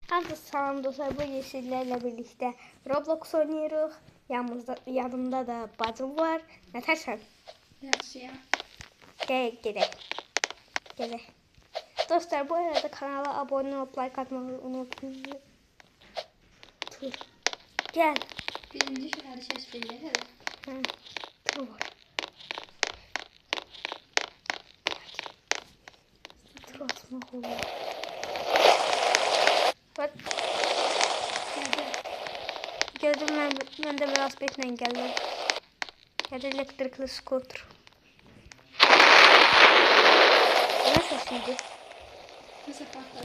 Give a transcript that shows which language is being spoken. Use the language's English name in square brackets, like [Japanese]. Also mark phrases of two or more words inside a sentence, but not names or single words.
[Turkish] Hadi salam dostlar, bu yeşillerle birlikte Roblox oynuyoruz. Yanımda da bacım var. Natasha. [Azerbaijani] Yaxşıyam. [Turkish] Gel. Dostlar, bu arada kanala abone olup like atmayı unutmayın. Dur. Gel. [Azerbaijani] Birinci şəhəri kəşf edək. Dur. Dur atmaq olur. [Turkish] Bak. Geldim ben de biraz bekle geldim. Geldi elektrikli scooter. Ne sesiydi? [Azerbaijani] Nəsə partladı.